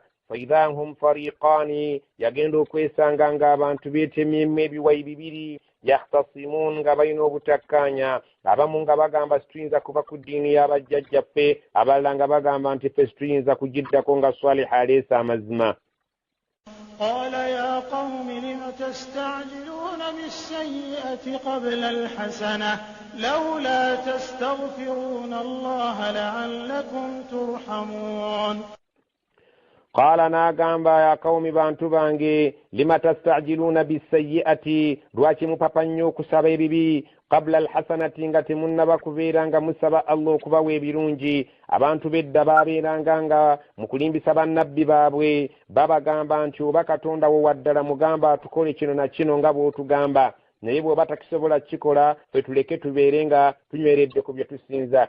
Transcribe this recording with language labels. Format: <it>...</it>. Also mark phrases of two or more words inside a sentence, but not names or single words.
<ar>فإذا هم فريقان,</ar> <lg>yagenda okwesanga ng'abantu beetemyemu ebiwayi bibiri, yahtasimun, nga balina obutakkanya. Abamu nga bagamba situyinza kuva ku ddiini y'abajjajjaffe, abalala nga bagamba nti ffe situyinza kugiddako nga Swaliha aleese amazima.</lg> <ar>قال يا قوم لم تستعجلون بالسيئة قبل الحسنة لولا تستغفرون الله لعلكم ترحمون.</ar> <lg>قال ناغامبا</lg> <ar>يا قوم</ar> <lg>بانtu bange</lg> <ar>لم تستعجلون بالسيئة,</ar> <lg>lwaki mupapa nnyo okusaba ebibi,</lg> <ar>قبل الحسنة,</ar> <lg>nga temunnaba kubeera nga musaba Allah okubawa ebirungi. Abantu bedda baabeeranga nga mu kulimbisa bannabbi baabwe babagamba nti oba Katonda wo waddala mugamba atukole kino na kino nga bw'otugamba, naye bw'oba takisobola kikola ffe tuleke tubeere nga tunyweredde ku bye tusinza.</lg>